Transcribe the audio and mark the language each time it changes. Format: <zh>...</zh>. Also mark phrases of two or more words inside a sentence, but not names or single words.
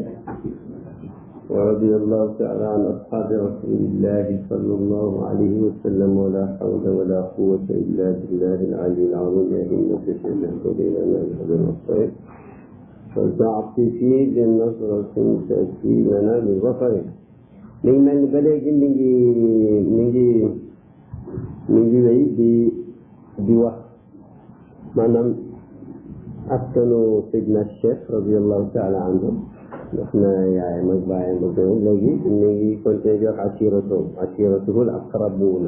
<ar>ورضي الله تعالى عن أصحاب رسول الله صلى الله عليه وسلم ولا حول ولا قوة إلا بالله العلي العظيم. إنك تشهد لنا بهذا الخير فلتعطفي بالنصرة تأتي لنا بالظفر.</ar> <wo>léegi mel ni ba léegi mi ngi wéy di wax maanaam askanu Seydina Cheikh</wo> <ar>رضي الله تعالى عنه</ar> <wo>wax na yaayam ak baayam ak doom léegi mi ngi continué di wax</wo> <ar>عشيرته الأقربون.</ar>